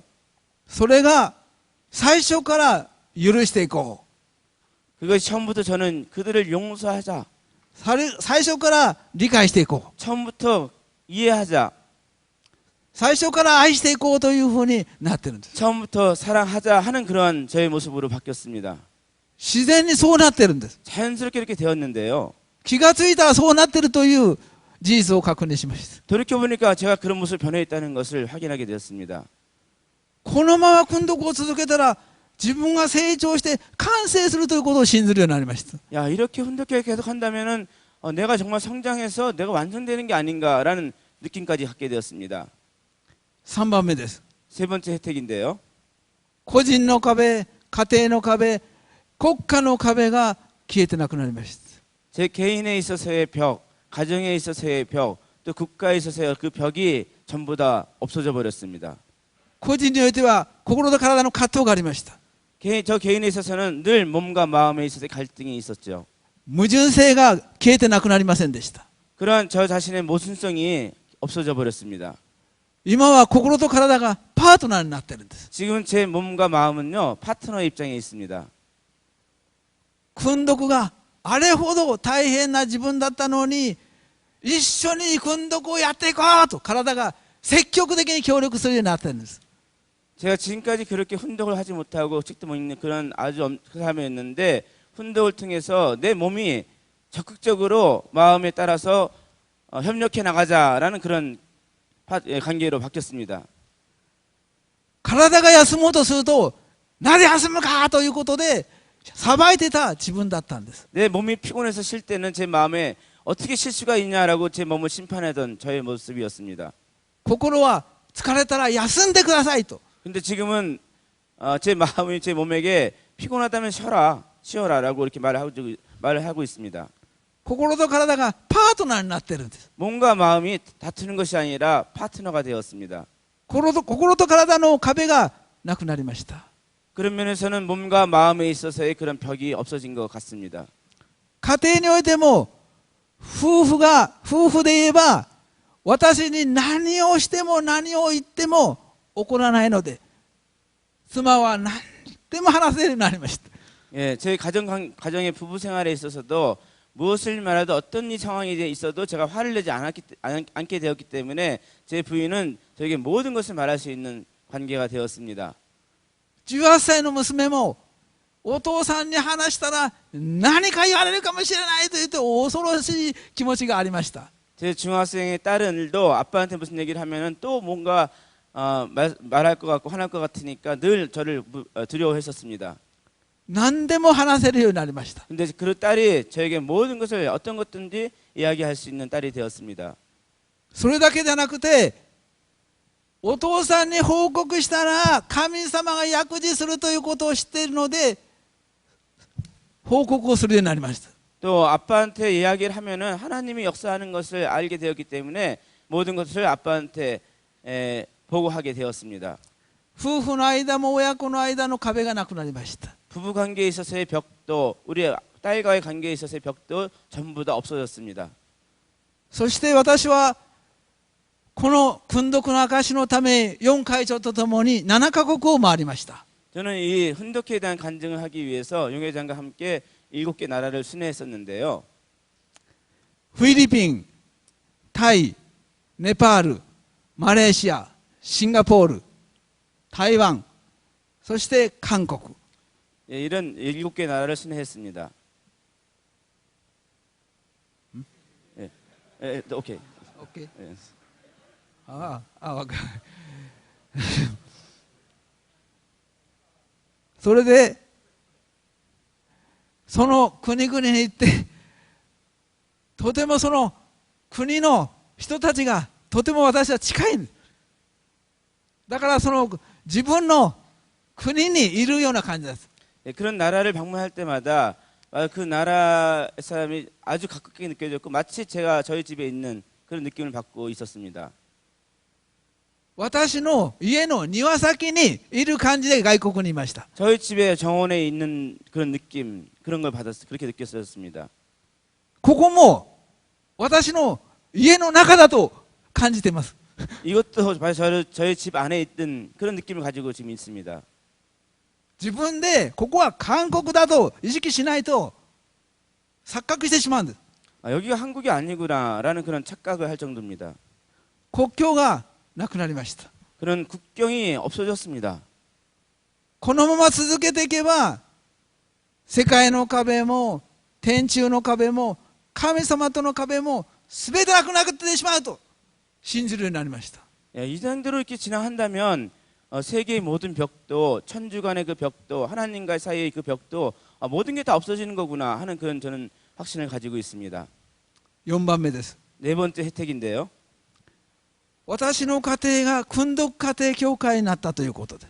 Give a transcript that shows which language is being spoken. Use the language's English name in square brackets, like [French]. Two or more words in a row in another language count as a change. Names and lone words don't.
[Japanese] それが最初から許していこう。 [Korean] 그것이 처음부터 저는 그들을 용서하자. [Japanese] 最初から理解していこう。 [Korean] 처음부터 이해하자. [Japanese] 最初から愛していこうというふうになってるんです。 [Korean] 처음부터 사랑하자 하는 그러한 저의 모습으로 바뀌었습니다. [Japanese] 自然にそうなってるんです。 [Korean] 자연스럽게 이렇게 되었는데요. [Japanese] 気がついたらそうなってるという事実を確認しました。 [Korean] 돌이켜보니까 제가 그런 모습 변해 있다는 것을 확인하게 되었습니다. [Japanese] このまま訓読を続けたら自分が成長して完成するということを信ずるようになりました。 [Korean] 야, 이렇게 훈독회 계속 한다면은 내가 정말 성장해서 내가 완성되는 게 아닌가라는 느낌까지 갖게 되었습니다. [Japanese] 3 番目です。 [Korean] 세 번째 혜택인데요. [Japanese] 個人の壁、家庭の壁、国家の壁が消えてなくなりました。 [Korean] 제 개인에 있어서의 벽, 가정에 있어서의 벽, 또 국가에 있어서의 그 벽이 전부 다 없어져 버렸습니다. [Japanese] 個人においては心と体の葛藤がありました。 [Korean] 저 개인에 있어서는 늘 몸과 마음에 있어서 갈등이 있었죠. [Japanese] 矛盾性が消えてなくなりませんでした。 [Korean] 그러한 저 자신의 모순성이 없어져 버렸습니다. [Japanese] 今は心と体がパートナーになってるんです。 [Korean] 지금 제 몸과 마음은요 파트너 입장에 있습니다. [Japanese] 訓読があれほど大変な自分だったのに一緒に訓読をやっていこうと体が積極的に協力するようになってるんです。 [Korean] 제가 지금까지 그렇게 훈독을 하지 못하고 책도 못 읽는 그런 아주 그 사람이었는데 훈독을 통해서 내 몸이 적극적으로 마음에 따라서 협력해 나가자라는 그런 관계로 바뀌었습니다. [Japanese] 体が休もうとするとなぜ休むかということで裁いてた自分だったんです。 [Korean] 내 몸이 피곤해서 쉴 때는 제 마음에 어떻게 쉴 수가 있냐라고 제 몸을 심판하던 저의 모습이었습니다. [Japanese] 心は疲れたら休んでくださいと。 [Korean] 근데 지금은 제 마음이 제 몸에게 피곤하다면 쉬어라라고 이렇게 말을 하고 있습니다. [Japanese] 心と体がパートナーになってるんです。 [Korean] 몸과 마음이 다투는 것이 아니라 파트너가 되었습니다. [Japanese] 心と体の壁がなくなりました。 [Korean] 그런 면에서는 몸과 마음에 있어서의 그런 벽이 없어진 것 같습니다. [Japanese] 家庭においても夫婦で言えば私に何をしても何を言っても怒らないので妻は何でも話せるようになりました。 [Korean] 예, 저희 가정의 부부 생활에 있어서도 무엇을 말해도 어떤 상황이 있어도 제가 화를 내지 않게 되었기 때문에 제 부인은 저에게 모든 것을 말할 수 있는 관계가 되었습니다. [Japanese] 18 歳の娘もお父さんに話したら何か言われるかもしれないと言って恐ろしい気持ちがありました。 [Korean] 제 중학생의 딸은도 아빠한테 무슨 얘기를 하면은 또 뭔가 말할 것 같고 화날 것 같으니까 늘 저를 두려워했었습니다. [Japanese] 何でも話せるようになりました。 [Korean] 근데 그 딸이 저에게 모든 것을 어떤 것든지 이야기할 수 있는 딸이 되었습니다. [Japanese] それだけじゃなくてお父さんに報告したら神様が薬事するということを知っているので報告をするようになりました。 [Korean] 또 아빠한테 이야기를 하면은 하나님이 역사하는 것을 알게 되었기 때문에 모든 것을 아빠한테 보고하게 되었습니다. [Japanese] 夫婦の間も親子の間の壁がなくなりました。 [Korean] 부부 관계에 있어서의 벽도 우리 딸과의 관계에 있어서의 벽도 전부 다 없어졌습니다. [Japanese] そして私はこの訓読の証のため4会長とともに7カ国を回りました。 [Korean] 저는 이 훈독회에 대한 간증을 하기 위해서 용 회장과 함께 7개 나라를 순회했었는데요. [Japanese] フィリピン、タイ、ネパール、マレーシア、シンガポール、台湾、そして韓国。 [Korean] 예, 이런 7개 나라를 순회했습니다. 오케이. [Japanese] OK。 [Korean] 예. [Japanese] ああ、わかる。それで、その国々に行って、とてもその国の人たちがとても私は近い。だからその自分の国にいるような感じです。 [Korean] 예, 그런 나라를 방문할 때마다 그 나라 사람이 아주 가깝게 느껴졌고 마치 제가 저희 집에 있는 그런 느낌을 받고 있었습니다. [Japanese] 私の家の庭先にいる感じで外国にいました。 [Korean] 저희 집에 정원에 있는 그런 느낌 그런 걸 그렇게 느꼈었습니다. [Japanese] ここも私の家の中だと感じています。 [Korean] 이것도 저희 집 안에 있던 그런 느낌을 가지고 지금 있습니다. [Japanese] 自分でここは韓国だと意識しないと錯覚してしまうんです。 [Korean] 여기가 한국이 아니구나라는 그런 착각을 할 정도입니다. [Japanese] 国境がなくなりました。 [Korean] 그런 국경이 없어졌습니다. [Japanese] このまま続けていけば世界の壁も天中の壁も神様との壁も全てなくなってしまうと信じるようになりました。 [Korean] 이 정도로 이렇게 진행한다면 세계의 모든 벽도 천주간의 그 벽도 하나님과 사이의 그 벽도 모든 게 다 없어지는 거구나 하는 그런 저는 확신을 가지고 있습니다. [Japanese] 4 番目です。 [Korean] 네 번째 혜택인데요. [Japanese] 私の家庭が訓読家庭教会になったということで、